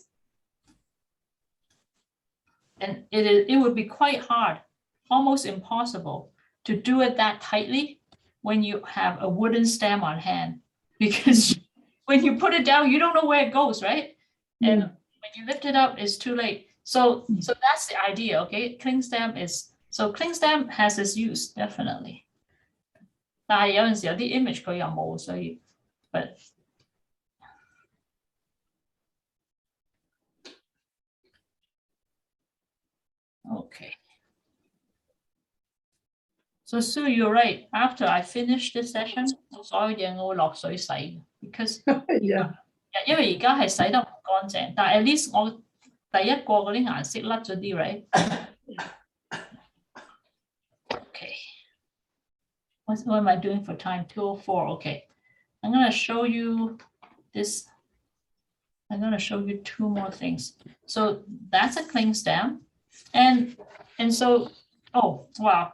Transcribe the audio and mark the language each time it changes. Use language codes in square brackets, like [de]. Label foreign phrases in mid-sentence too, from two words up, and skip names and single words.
[en] And it would be quite hard, almost impossible to do it that tightly when you have a wooden stamp on hand, because when you put it down, you don't know where it goes, right? And when you lift it up, it's too late. So that's the idea, okay? Cling stamp has its use, definitely. [yue] 但係有陣時有啲 image 佢又冇，所以 [en] but okay. So Sue, you're right. After I finish this session, [yue] 所有嘢我會落水洗 because [en] Yeah. [yue] 因為而家係洗得唔乾淨，但係 [en] at least [yue] 我第一個嗰啲顏色甩咗啲 right? [en] Okay. What am I doing for time? 2:04. Okay. I'm going to show you this. I'm going to show you two more things. So that's a cling stamp. And so, oh, wow.